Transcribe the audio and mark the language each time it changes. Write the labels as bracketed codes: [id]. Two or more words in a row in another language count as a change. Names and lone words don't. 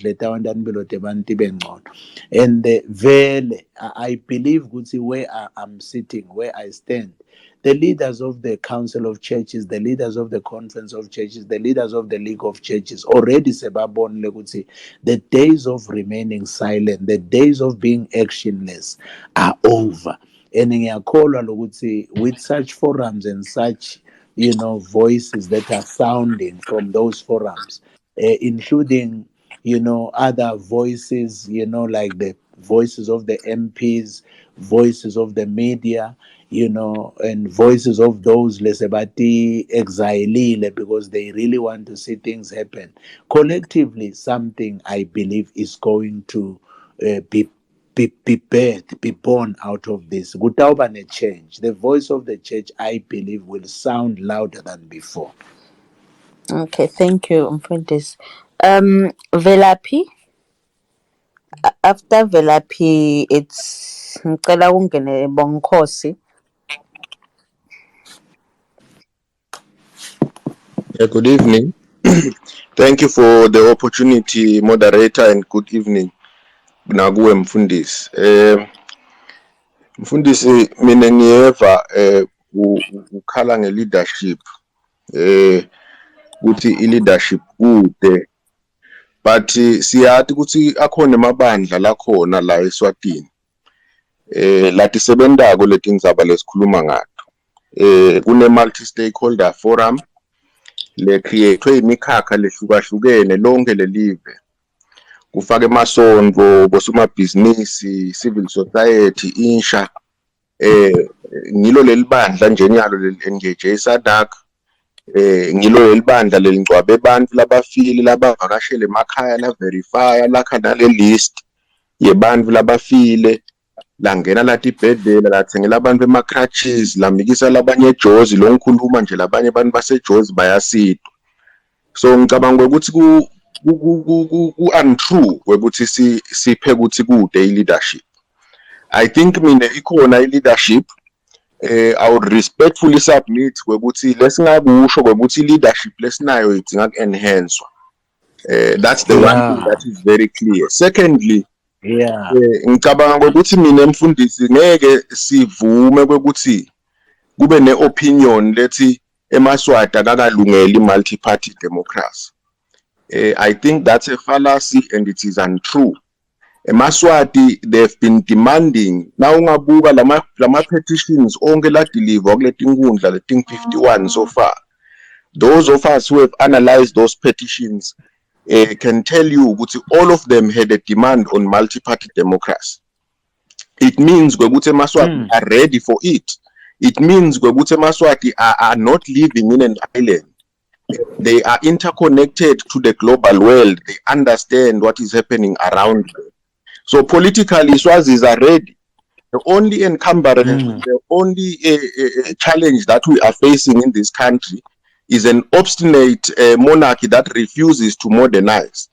[en] And I believe ukuthi where I'm sitting, where I stand, the leaders of the Council of Churches, the leaders of the Conference of Churches, the leaders of the League of Churches already [ss] sebabonile ukuthi [en] the days of remaining silent, the days of being actionless are over. And [ss] ngiyakholwa lokuthi [en] with such forums and such voices that are sounding from those forums, including other voices, like the voices of the MPs, voices of the media, and voices of those [ss] lesebati exilile, [en] because they really want to see things happen collectively. Something I believe is going to be born out of this. [ss] Kutawuba ne change. [en] The voice of the church, I believe, will sound louder than before. Okay, thank you, [ss] Mfundisi. Velaphi. [en] After Velaphi, it's [ss] ngicela ungene [en] Bonkosi. Good evening. Thank you for the opportunity, moderator, and good evening. [ss] Nakuwe Mfundisi. Mfundisi, mina ngiyeva ukhala nge-leadership. Ukuthi i-leadership kude. But siyathi ukuthi akhona amabandla lakhona la eSwatini. Lathi sebendako leti ngizaba lesikhuluma ngato. Kune [en] multi-stakeholder forum [ss] le create imikhakha lehlukahlukene lonke lelive. Kufaka emasonto, bosomabhizinisi, [en] civil society, insha. [ss] Ngilo lelibandla nje nyalo leli-engage eSADC. Ngilo lelibandla lelingcwabe abantu labafile labavakashele emakhaya la verify lakha nale list yebantu labafile, langena lathi ibhedlela lathengela abantu ema-crutches, lamikisa labanye eJozi, lo ngikhuluma nje labanye abantu baseJozi bayasidwa. So ngicabanga ukuthi ku-untrue ukuthi siphe ukuthi kude i-leadership. [en] I think [ss] mina ikhona i-leadership. [en] I would respectfully submit [ss] ukuthi lesingakusho ukuthi leadership lesinayo idinga ku-enhance. [en] That's the one thing that is very clear. Secondly, [ss] ngicabanga ukuthi mina Mfundisi ngeke sivume ukuthi kube ne-opinion lethi eMaswati akakalungeli i- [en] multi-party democracy. I think that's a fallacy and it is untrue. [ss] eMaswati, [en] they've been demanding, now [ss] ungabuka lama petitions onke la deliver kuleti nkundla leti 51 [en] so far. Those of us who have analyzed those petitions can tell you ukuthi all of them had a demand on multi-party democracy. It means ukuthi eMaswati are ready for it. It means ukuthi eMaswati are not living in an island. They are interconnected to the global world. They understand what is happening around them. So politically, Swazis are ready. The only encumbrance, the only challenge that we are facing in this country is an obstinate monarchy that refuses to modernize.